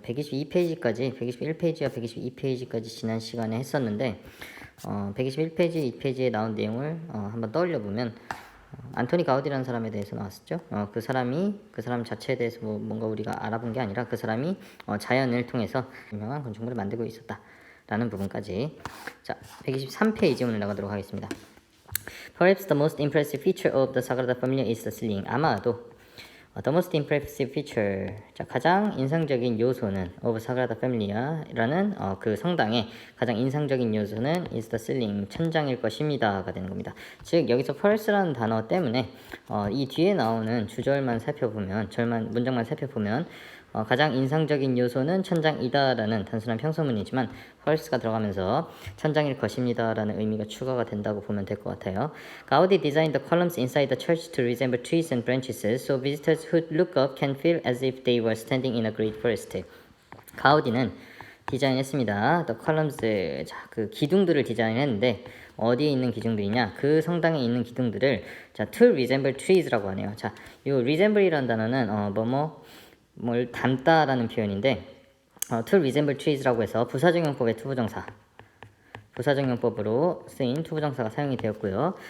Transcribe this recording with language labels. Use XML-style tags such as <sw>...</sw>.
<ko>122페이지까지, 121페이지와 122페이지까지 지난 시간에 했었는데, 121페이지, 2페이지에 나온 내용을 한번 떠올려 보면, 안토니 가우디라는 사람에 대해서 나왔었죠. 그 사람 자체에 대해서 뭔가 우리가 알아본 게 아니라 그 사람이 자연을 통해서 유명한 건축물을 만들고 있었다라는 부분까지. 자, 123페이지 오늘 나가도록 하겠습니다.</ko> <en>Perhaps the most impressive feature of the Sagrada Familia is the ceiling.</en> <ko>아마도</ko> <en>the most impressive feature,</en> <ko>자, 가장 인상적인 요소는 of Sagrada Familia라는 그 성당의 가장 인상적인 요소는</ko> <en>is the ceiling,</en> <ko>천장일 것입니다가 되는 겁니다. 즉 여기서 perhaps라는 단어 때문에 이 뒤에 나오는 주절만 살펴보면, 문장만 살펴보면 가장 인상적인 요소는 천장이다라는 단순한 평서문이지만 perhaps가 들어가면서 천장일 것입니다라는 의미가 추가가 된다고 보면 될 것 같아요.</ko> <en>Gaudi designed the columns inside the church to resemble trees and branches, so visitors who look up can feel as if they were standing in a great forest.</en> <ko>가우디는 디자인했습니다.</ko> <en>The columns,</en> <ko>자, 그 기둥들을 디자인했는데 어디에 있는 기둥들이냐? 그 성당에 있는 기둥들을 자,</ko> <en>to resemble trees</en> <ko>라고 하네요. 자, 이 resemble이라는 단어는 뭘 닮다라는 표현인데</ko> <en>to resemble trees</en> <ko>라고 해서 부사적용법의 부사적용법으로 쓰인 투부정사가 사용이 되었고요.</ko>